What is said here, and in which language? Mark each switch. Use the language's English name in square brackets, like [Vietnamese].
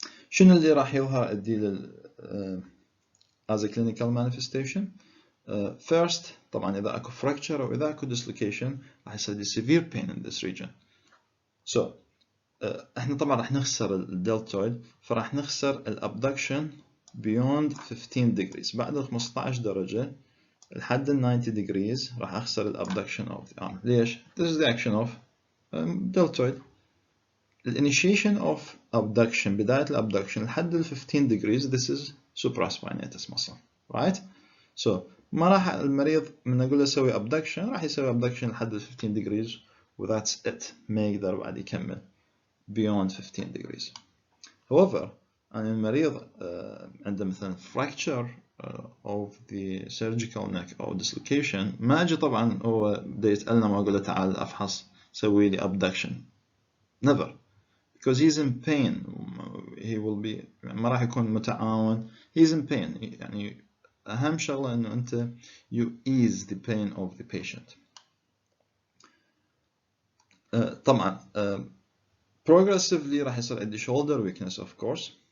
[Arabic] شنو اللي راح يظهر عندي [English] as a clinical manifestation؟ [Arabic] first طبعا إذا أكو fracture أو إذا أكو dislocation راح يصير عندي [English] severe pain in this region. [Arabic] So احنا طبعا راح نخسر الدلتويد، فراح نخسر الابدكشن [English] beyond 15 degrees، [Arabic] بعد 15 درجة لحد 90 degrees راح اخسر الابدكشن of the arm. [English] ليش؟ This is the action of deltoid. Initiation of abduction، [Arabic] بداية الابدكشن لحد [English] 15 degrees this is supraspinatus muscle، right? [Arabic] So ما راح المريض من اقول له سوي abduction راح يسوي abduction لحد 15 degrees و [English] that's it، [Arabic] ما يقدر بعد يكمل beyond 15 degrees. However أن المريض عنده مثلا fracture of the surgical neck أو dislocation، ما أجي طبعا هو بده يسألنا ما أقول له تعال أفحص سوي لي abduction، never، [English] because he's in pain. he will be [Arabic] ما راح يكون متعاون، [English] he's in pain. [Arabic] يعني أهم شغلة إنه أنت [English] you ease the pain of the patient. طبعا progressively [Arabic] راح يصير عندي [English] shoulder weakness of course.